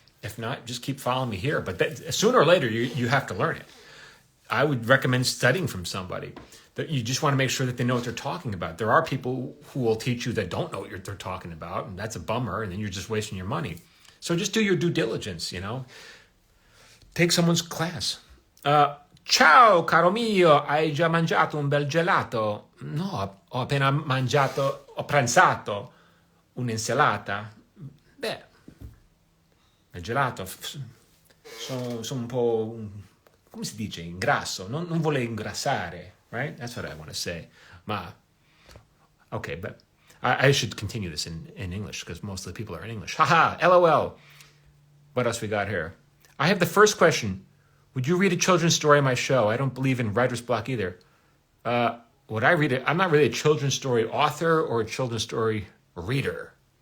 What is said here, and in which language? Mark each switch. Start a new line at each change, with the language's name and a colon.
English: If not, just keep following me here. But sooner or later, you have to learn it. I would recommend studying from somebody. That you just want to make sure that they know what they're talking about. There are people who will teach you that don't know what they're talking about, and that's a bummer, and then you're just wasting your money. So just do your due diligence, Take someone's class.
Italian: Ciao, caro mio, hai già mangiato un bel gelato? No, ho appena ho pranzato un'insalata. Beh, il gelato, sono un po', come si dice, ingrasso, non volevo ingrassare.
English: Right? That's what I want to say. Okay, but I should continue this in English because most of the people are in English. Haha, LOL. What else we got here? I have the first question. Would you read a children's story on my show? I don't believe in writer's block either. Would I read it? I'm not really a children's story author or a children's story reader.